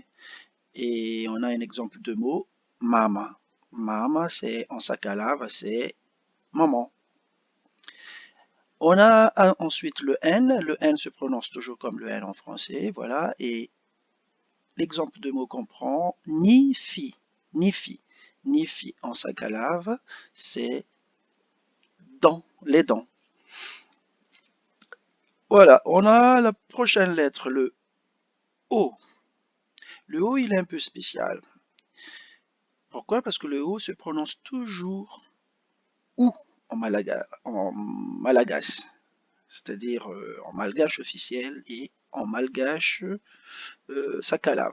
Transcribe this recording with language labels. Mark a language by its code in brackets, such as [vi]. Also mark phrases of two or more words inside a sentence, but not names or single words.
[fr] Et on a un exemple de mot, mama. Mama, c'est en sakalave, c'est maman. On a ensuite le N. Le N se prononce toujours comme le N en français. Voilà. Et l'exemple de mot qu'on prend, [mg] ni fi. Ni fi. Ni fi [fr] en sakalave, c'est dents, les dents. Voilà. On a la prochaine lettre, le O. Le O, il est un peu spécial. Pourquoi? Parce que le O se prononce toujours OU en malagasy, c'est-à-dire en malgache officiel et en malgache sakalave.